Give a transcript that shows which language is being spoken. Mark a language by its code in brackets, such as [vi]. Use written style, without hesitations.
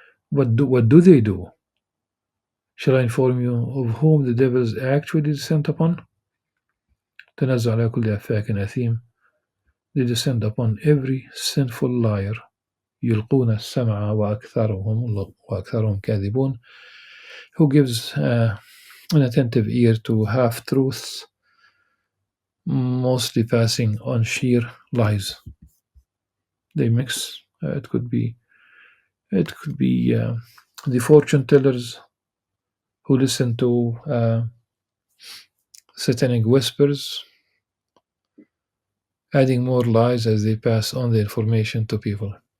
[en] What do they do? Shall I inform you of whom the devils actually descend upon? [ar] تنزل على كل أفاك أثيم. [en] They descend upon every sinful liar. [ar] يلقون السمع وأكثرهم كاذبون. [en] Who gives an attentive ear to half-truths, mostly passing on sheer lies. They mix. It could be the fortune tellers who listen to satanic whispers, adding more lies as they pass on the information to people.